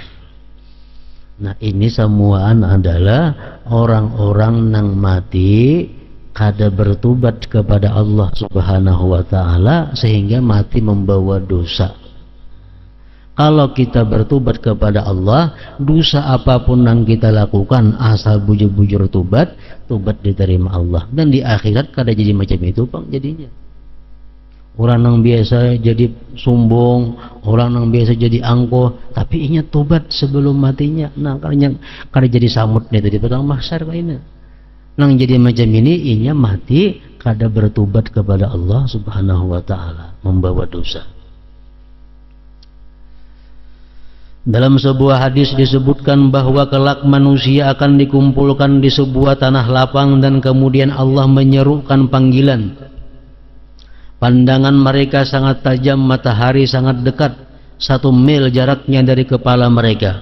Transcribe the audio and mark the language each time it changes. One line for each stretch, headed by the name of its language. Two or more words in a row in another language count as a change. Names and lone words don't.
Banjar: Nah, ini semuaan adalah orang-orang yang mati kada bertobat kepada Allah Subhanahu wa ta'ala sehingga mati membawa dosa. Kalau kita bertobat kepada Allah, dosa apapun yang kita lakukan asal bujur-bujur tobat diterima Allah. Dan di akhirat kada jadi macam itu Bang jadinya. Orang yang biasa jadi sombong, orang yang biasa jadi angkuh, tapi ingat tobat sebelum matinya. Nah, kada jadi samut nih tadi padang mahsyar kaina. Nang jadi macam ini inya mati kada bertobat kepada Allah Subhanahu wa ta'ala, membawa dosa.
Indonesian: Dalam sebuah hadis disebutkan bahwa kelak manusia akan dikumpulkan di sebuah tanah lapang dan kemudian Allah menyerukan panggilan. Pandangan mereka sangat tajam, matahari sangat dekat, 1 mil jaraknya dari kepala mereka.